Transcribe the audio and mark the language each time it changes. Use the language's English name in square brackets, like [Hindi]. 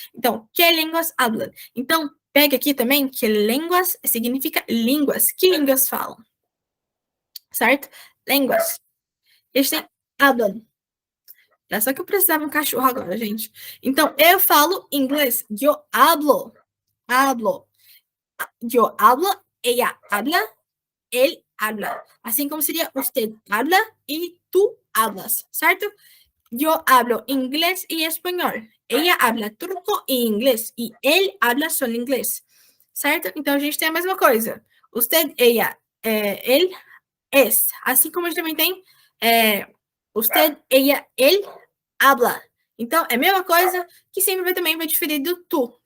[Portuguese] Então, que línguas hablan? Então, pega aqui também que línguas significa línguas. Que línguas falam? Certo? Línguas. Eles têm hablan. É só que eu precisava de um cachorro agora, gente. Então, eu falo inglês. Eu hablo. Hablo. [Spanish] Eu hablo, ella habla, él habla. [Portuguese] Assim como seria [Spanish] usted habla [Portuguese] e [Spanish] tú hablas, [Portuguese] certo? [Spanish] Yo hablo inglés y español. Ella habla turco [Portuguese] e inglês. E ele habla só inglês. Certo? Então, a gente tem a mesma coisa. Usted, ella, él, es. Assim como a gente também tem usted, ella, él, habla. Então, é a mesma coisa que sempre também vai diferir do tu.